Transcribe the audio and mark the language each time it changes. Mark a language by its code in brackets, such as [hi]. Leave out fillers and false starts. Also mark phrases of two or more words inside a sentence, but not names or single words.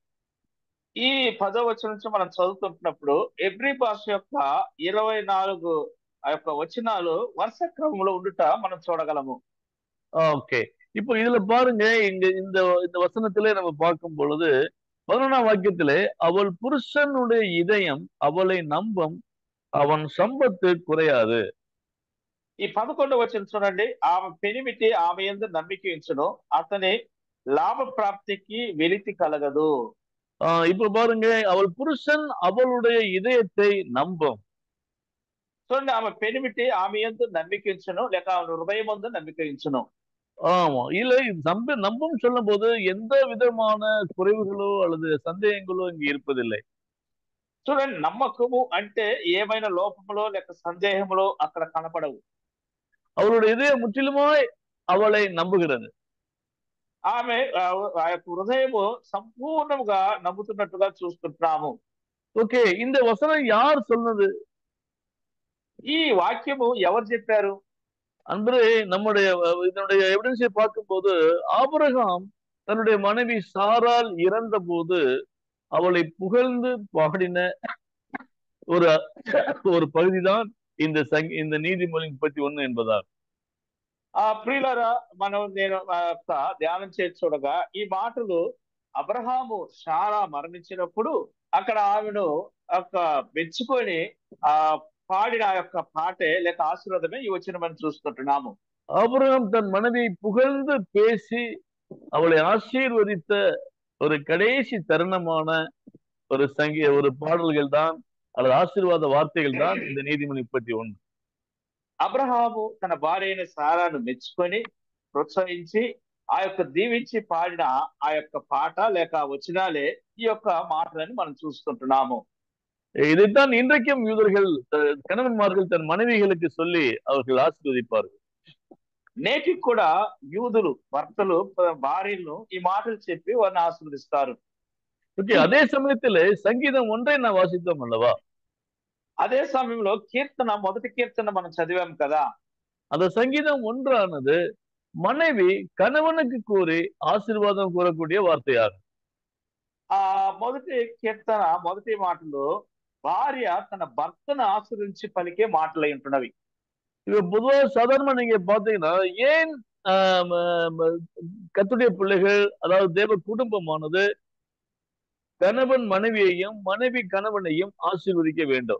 [te] ఈ 10వ వచనం నుంచి మనం చదువుతుంటున్నప్పుడు ఎబ్రీ భాష యొక్క 24 ఆ యొక్క వచనాలు వరుస క్రమంలో ఉండుట మనం చూడగలము. [ta] ஓகே, இப்போ இதுல பாருங்க, இந்த வசனத்திலே நம்ம பார்க்கும் பொழுது 11ஆம் வாக்கியத்திலே அவள் புருஷனுடைய இதயம் அவளை நம்பும், அவன் சம்பத்து குறையாது. [te] ఈ 11వ వచనం చూడండి, ఆమె పెనిమిటి ఆమె యందు నమ్మిక ఉంచును, అతని లాభ ప్రాప్తికి వెలితి కలగదు. [ta] இப்ப பாருங்க, அவள் புருஷன் அவளுடைய இதயத்தை நம்பும். [te] చూడండి, ఆమె పెనిమిటి ఆమె యందు నమ్మిక ఉంచును, లేక ఆమె హృదయం యందు నమ్మిక ఉంచును. [ta] ஆமா, இல்ல நம்பும் சொல்லும் போது எந்த விதமான குறைவுகளோ அல்லது சந்தேகங்களோ இங்க இருப்பதில்லை. [te] చూడండి, నమ్మకము అంటే ఏమైనా లోపములో లేక సందేహములో అక్కడ కనపడవు. [ta] அவளுடைய இதயம் முற்றிலுமாய் அவளை நம்புகிறது. [te] ఆమె ఆ యొక్క హృదయము సంపూర్ణంగా నమ్ముతున్నట్టుగా చూస్తుంటున్నాము. ఓకే, [ta] இந்த వசనం யார் சொன்னது? [te] ఈ వాక్యము ఎవరు చెప్పారు? [ta] அன்று நம்முடைய இதனுடைய எவிடன்ஸை பார்க்கும்போது ஆபிரகாம் தன்னுடைய மனைவி சாரால் இறந்த போது அவளை புகழ்ந்து பாடின ஒரு பகுதிதான் இந்த நீதிமொழி 31 என்பதால். [te] ప్రియులారా, నేను ధ్యానం చేసి చూడగా ఈ మాటలు అబ్రహాము శారా మరణించినప్పుడు అక్కడ ఆమెను మెచ్చుకొని పాడిన ఆ యొక్క పాటే లేక ఆశీర్వాదమే ఈ వచ్చిన మనం చూస్తుంటున్నాము. [ta] ஆபிரகாம் தன் மனைவியை புகழ்ந்து பேசி அவளை ஆசீர்வதித்த ஒரு கடைசி தருணமான ஒரு பாடல்கள் தான் அல்லது ஆசீர்வாத வார்த்தைகள் தான் இந்த நீதிமொழி 31. [te] అబ్రహాము తన భార్య అయిన సారాను మెచ్చుకొని ప్రోత్సహించి ఆ యొక్క దీవించి పాడిన ఆ యొక్క పాట లేక వచనాలే ఈ యొక్క మాటలని మనం చూస్తుంటున్నాము. [ta] இதைத்தான் இன்றைக்கும் யூதர்கள் கணவன்மார்கள் தன் மனைவிகளுக்கு சொல்லி அவர்கள் ஆசீர்வதிப்பார்கள். [te] నేటికి కూడా యూదులు భర్తలు భార్యలను ఈ మాటలు చెప్పి వారిని ఆశీర్వదిస్తారు. [ta] அதே சமயத்துல சங்கீதம் 1 நான் வாசித்தோம் அல்லவா? [te] అదే సమయంలో మొదటి కీర్తన మనం చదివాం కదా. [ta] அந்த சங்கீதம் 1 மனைவி கணவனுக்கு கூறி ஆசீர்வாதம் கூறக்கூடிய வார்த்தையாகும். [te] మొదటి కీర్తన మొదటి మాటలు భార్య తన భర్తను ఆశీర్వదించి పలికే మాటలై ఉంటున్నవి. [ta] இப்ப பொதுவா சாதாரணமா நீங்க பாத்தீங்கன்னா ஏன் கர்த்தருடைய பிள்ளைகள் அதாவது தேவ குடும்பமானது கணவன் மனைவியையும் மனைவி கணவனையும் ஆசீர்வதிக்க வேண்டும்?